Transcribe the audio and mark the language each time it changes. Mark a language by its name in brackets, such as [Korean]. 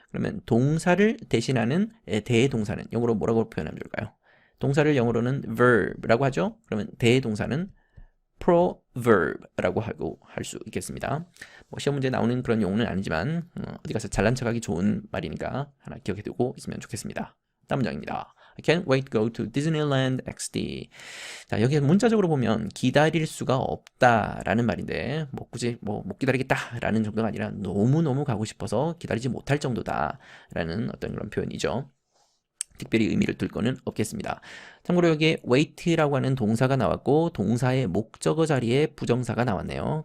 [Korean] 그러면 동사를 대신하는 대동사는 영어로 뭐라고 표현하면 될까요? 동사를 영어로는 verb라고 하죠. 그러면 대동사는 proverb라고 하고 할 수 있겠습니다. 뭐 시험 문제에 나오는 그런 용어는 아니지만 어디 가서 잘난 척하기 좋은 말이니까 하나 기억해 두고 있으면 좋겠습니다. 다음 문장입니다. [English] I can't wait to go to Disneyland XD. [Korean] 자, 여기 문자적으로 보면 기다릴 수가 없다라는 말인데 뭐 굳이 못 기다리겠다라는 정도가 아니라 너무너무 가고 싶어서 기다리지 못할 정도다라는 어떤 그런 표현이죠. 특별히 의미를 둘 거는 없겠습니다. 참고로 여기에 wait라고 하는 동사가 나왔고 동사의 목적어 자리에 부정사가 나왔네요.